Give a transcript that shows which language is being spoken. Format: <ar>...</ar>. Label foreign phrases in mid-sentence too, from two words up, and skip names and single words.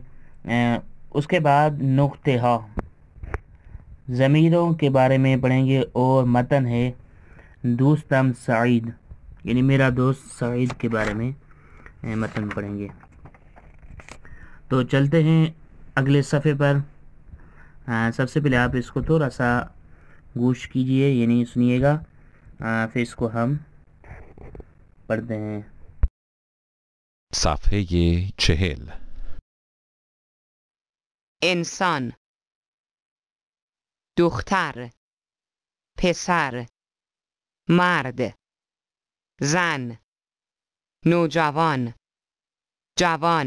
<ur>اس کے بعد نقطہ ضمیروں کے بارے میں پڑھیں گے، اور متن ہے</ur> <fa>دوستم سعید</fa> <ur>یعنی میرا دوست سعید کے بارے میں متن پڑھیں گے۔ تو چلتے ہیں اگلے صفحے پر۔ سب سے پہلے آپ اس کو تھوڑا سا گوش کیجئے یعنی سنیے گا، پھر اس کو ہم پڑھتے ہیں۔</ur> <fa>صفحه 40. انسان، دختر، پسر، مرد، زن، نوجوان، جوان،</fa>